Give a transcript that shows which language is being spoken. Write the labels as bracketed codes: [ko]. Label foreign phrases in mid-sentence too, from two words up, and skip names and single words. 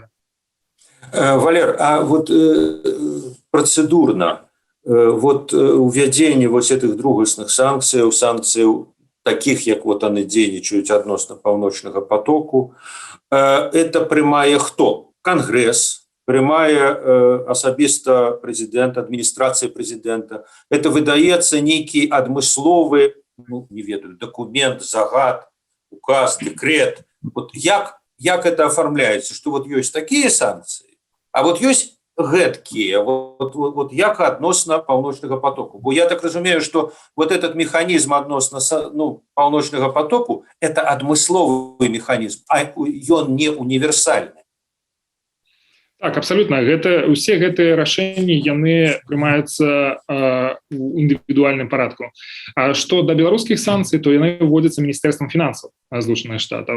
[be] Валер, [ru] а вот процедурно, вот [be] увядзенне вот этих другасных санкцыяў, таких, як вот они дзейнічаюць адносна паўночнага потоку, это прымае хто? Конгресс, прымае асабіста прэзідэнт, адміністрацыя прэзідэнта. Это выдаецца нейкі адмысловы, не ведаю, документ, загад, указ, декрет. [ru] Вот як это оформляется, что вот есть такие санкции, а вот есть гэткие, [be] вот як адносна паўночнага потоку. Бо я так разумею, [ru] что вот этот механизм [be] адносна паўночнага потоку [ru] – это адмысловы механизм, [be] а ён не [ru] универсальны. [be] Так, абсолютно. Усе гэтыя рашэнні яны прымаюцца у індывідуальным парадку. А што да беларускіх санкцый, то яны ўводзяцца міністэрствам фінансаў Злучаных Штатаў.